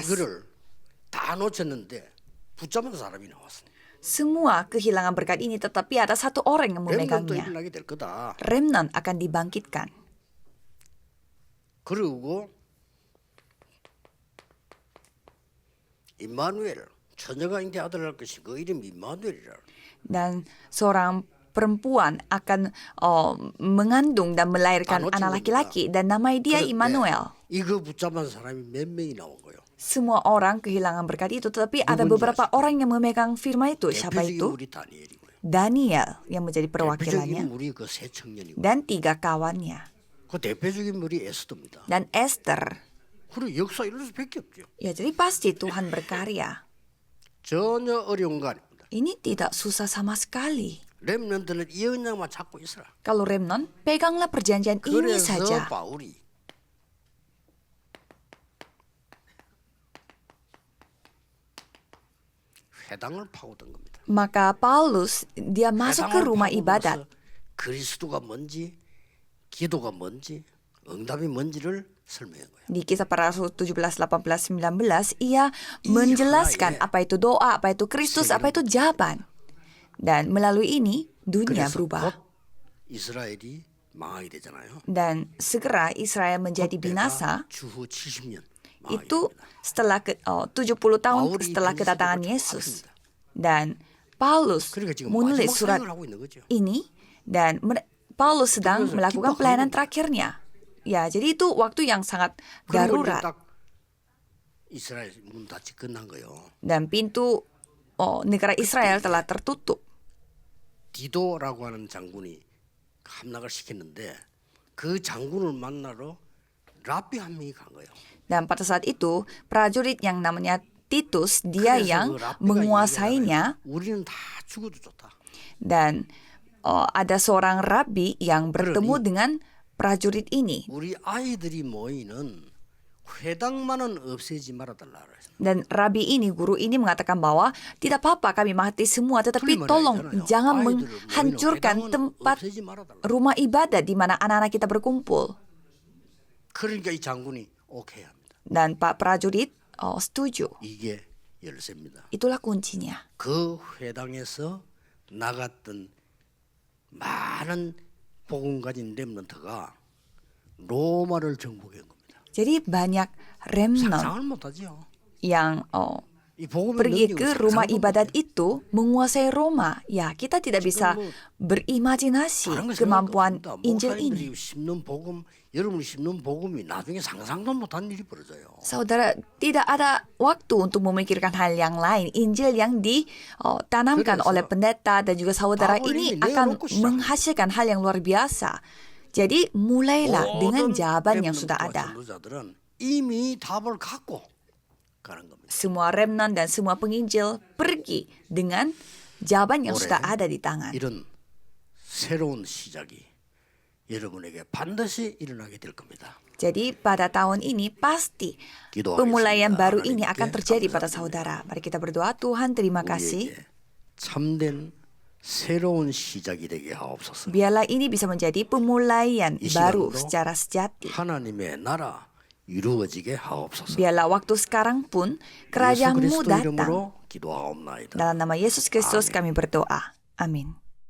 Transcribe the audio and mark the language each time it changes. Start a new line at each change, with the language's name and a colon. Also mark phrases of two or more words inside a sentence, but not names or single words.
Korean: 이거를 다 놓쳤는데 붙잡은 사람이 나왔습니다.
Indonesian: Semua kehilangan berkat ini, tetapi ada satu orang yang
Korean: 렘넌트
Indonesian: memegangnya.
Korean: 일어나게 될 거다.
Indonesian: Remnant akan dibangkitkan.
Korean: 그리고 임마누엘 처녀가 인데 아들 날 것이 그 이름이 임마누엘이라.
Indonesian: Dan seorang perempuan akan mengandung dan melahirkan anak laki-laki dan namai dia Immanuel.
Korean: 이거 붙잡은 사람이 몇 명이 나온 거예요.
Indonesian: Semua orang kehilangan berkat itu, tetapi ada beberapa orang yang memegang firman itu. Siapa
Korean: 대표적인
Indonesian: itu?
Korean: 우리 다니엘이고요.
Indonesian: Daniel yang menjadi
Korean: 대표적인
Indonesian: perwakilannya
Korean: 우리 그 세 청년이고.
Indonesian: dan 3 kawannya.
Korean: 그 대표적인 우리 에스더입니다.
Indonesian: Dan Esther.
Korean: 그리고 역사 이럴 수밖에 없죠.
Indonesian: Ya jadi pasti Tuhan berkarya.
Korean: 전혀 어려운 거 아닙니다.
Indonesian: Ini tidak susah sama sekali.
Korean: 렘넌트는 이 언약만 잡고 있어라.
Indonesian: Kalau remnant, peganglah perjanjian ini
Korean: 그래서
Indonesian: saja.
Korean: 바울이 회당을 파고든 겁니다.
Indonesian: Maka Paulus, dia masuk ke
Korean: 회당을
Indonesian: rumah ibadat.
Korean: 파고들어서 그리스도가 뭔지, 기도가 뭔지, 응답이 뭔지를 설명한 거예요.
Indonesian: Di kisah para rasul 17, 18, 19, ia menjelaskan apa itu doa, apa itu Kristus, apa itu jawaban. Dan melalui ini, dunia
Korean: 그래서
Indonesian: berubah.
Korean: 곧 이스라엘이 망하게 되잖아요.
Indonesian: Dan segera Israel menjadi
Korean: 그때가
Indonesian: binasa.
Korean: 주후 70년 망하게
Indonesian: Itu
Korean: 됩니다.
Indonesian: setelah 70 tahun setelah kedatangan Yesus. Dan Paulus
Korean: 그러니까 지금
Indonesian: menulis
Korean: 마지막
Indonesian: surat
Korean: 사역을 하고 있는 거죠.
Indonesian: ini dan Paulus sedang
Korean: 그래서
Indonesian: melakukan
Korean: 기뻐하는
Indonesian: pelayanan
Korean: 겁니다.
Indonesian: terakhirnya. Ya, jadi itu waktu yang sangat
Korean: 그리고 이제
Indonesian: darurat.
Korean: 딱 이스라엘 문 닫이 끝난 거예요.
Indonesian: Dan pintu negara Israel telah tertutup.
Korean: 디도라고 하는 장군이 함락을 시켰는데 그 장군을 만나러 랍비 한 명이 간 거예요.
Indonesian: Dan pada saat itu, prajurit yang namanya Titus, dia
Korean: 그래서
Indonesian: yang
Korean: 그 랍비가
Indonesian: menguasainya.
Korean: 얘기하잖아요. 우리는 다 죽어도 좋다.
Indonesian: Dan ada seorang rabi yang bertemu
Korean: 그러니
Indonesian: dengan prajurit ini.
Korean: 우리 아이들이 모이는 회당만은 없애지 말아달라 그랬어요.
Indonesian: Dan rabi ini, guru ini mengatakan bahwa tidak apa-apa kami mati semua, tetapi
Korean: 틀린 말이
Indonesian: tolong
Korean: 아니잖아요.
Indonesian: jangan
Korean: 아이들을 모이는
Indonesian: menghancurkan
Korean: 회당은
Indonesian: tempat
Korean: 없애지 말아달라.
Indonesian: rumah ibadat di mana anak-anak kita berkumpul.
Korean: 그러니까 이 장군이 오케이 합니다.
Indonesian: Dan Pak prajurit setuju.
Korean: 이게 열쇠입니다.
Indonesian: Itulah kuncinya.
Korean: 그 회당에서 나갔던 많은 복음 가진 렘넌트가 로마를 정복한 겁니다.
Indonesian: Jadi banyak remnant
Korean: 상상을 못하죠.
Indonesian: yang
Korean: 이 복음의
Indonesian: pergi
Korean: 능력을
Indonesian: ke rumah
Korean: 상상도
Indonesian: ibadat
Korean: 못해요.
Indonesian: itu menguasai Roma. Ya, kita tidak bisa berimajinasi
Korean: 다른 거
Indonesian: kemampuan
Korean: 생각도 없습니다.
Indonesian: Injil
Korean: 목사님들이
Indonesian: ini.
Korean: 심는 복음, 여러분이 심는 복음이 나중에 상상도 못한 일이 벌어져요.
Indonesian: Saudara, tidak ada waktu untuk memikirkan hal yang lain. Injil yang ditanamkan
Korean: 그래서
Indonesian: oleh pendeta dan juga saudara
Korean: 바울이
Indonesian: ini
Korean: 이미
Indonesian: akan
Korean: 내어놓고 시작합니다.
Indonesian: menghasilkan hal yang luar biasa. Jadi mulailah dengan jawaban yang sudah ada.
Korean: 전도자들은 이미 답을 갖고 가는 겁니다.
Indonesian: Semua remnant dan semua penginjil pergi dengan jawaban yang sudah ada di tangan.
Korean: 이런 새로운 시작이 여러분에게 반드시 일어나게 될 겁니다.
Indonesian: Jadi pada tahun ini pasti
Korean: 기도하겠습니다.
Indonesian: pemulaian baru ini
Korean: 하나님께
Indonesian: akan terjadi pada
Korean: 감사드립니다.
Indonesian: saudara. Mari kita berdoa, Tuhan terima kasih.
Korean: 우리에게 참된 새로운 시작이 되게 하옵소서.
Indonesian: Biarlah ini bisa menjadi pemulaian
Korean: 이
Indonesian: baru
Korean: 시간으로
Indonesian: secara sejati.
Korean: 하나님의 나라 이루어지게 하옵소서.
Indonesian: Biarlah waktu sekarang pun
Korean: 예수
Indonesian: kerajaanmu
Korean: 그리스도
Indonesian: datang.
Korean: 이름으로 기도하옵나이다.
Indonesian: Dalam nama Yesus Kristus kami berdoa. Amin.